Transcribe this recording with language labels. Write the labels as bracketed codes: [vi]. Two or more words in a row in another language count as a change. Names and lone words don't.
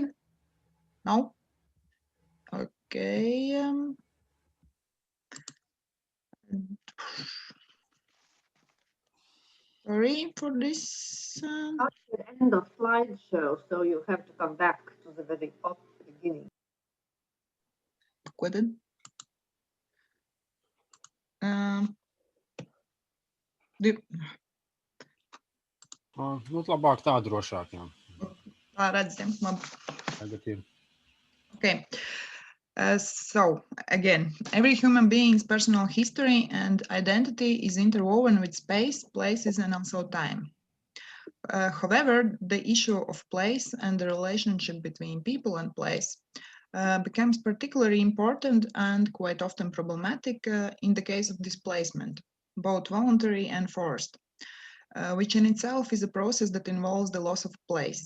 [en] No? Okay. Sorry for this. At the end of slideshow, so you have to come back to the very beginning. [lv] Ko tad? Nu, labāk tā drošāk, jā. Redzam, labi. Tagad ir. [en] Okay. So again, every human being's personal history and identity is interwoven with space, places, and also time. However, the issue of place and the relationship between people and place becomes particularly important and quite often problematic in the case of displacement, both voluntary and forced, which in itself is a process that involves the loss of place.